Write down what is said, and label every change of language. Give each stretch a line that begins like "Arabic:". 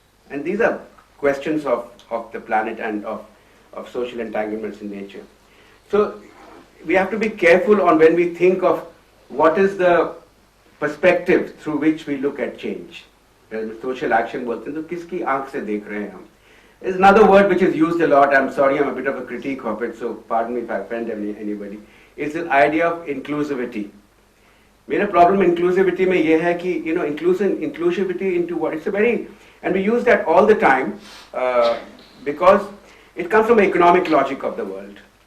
English: And these are questions of the planet and of social entanglements in nature. So we have to be careful on when we think of what is the perspective through which we look at change.
Hindi: Social action बोलते हैं तो किसकी आंख से देख रहे हैं हम.
English: There's another word which is used a lot. I'm sorry, I'm a bit of a critique of it, so pardon me if I offend anybody. It's the idea of inclusivity.
Hindi: मेरा problem inclusivity में ये है कि
English: inclusivity into what? It's a very, and we use that all the time because it comes from the economic logic of the world.